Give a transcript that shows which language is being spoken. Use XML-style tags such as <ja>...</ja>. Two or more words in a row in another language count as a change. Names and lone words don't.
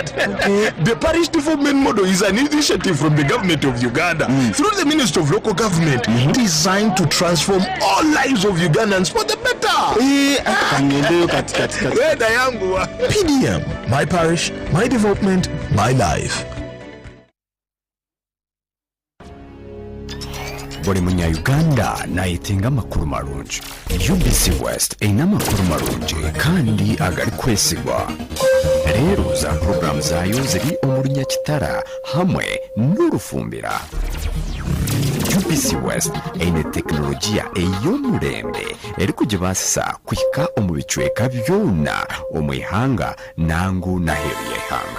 <en>The Parish Development Model is an initiative from the government of Uganda through the Ministry of Local Government designed to transform all lives of Ugandans for the better. PDM, my parish, my development, my life.</en> <nyo>Buli munyayuganda nayetenga amakulu marungi. UBC West erina amakulu marungi kandi agali kwesigwa. Leero za program zaayo ziri omulunya kitara hamwe n'olufumbira. UBC West erina tekinologiya ey'omulembe eri kugibaasisa kuhika omu bicweka byona omu ihanga nangu n'aheeru y'eihanga.</nyo>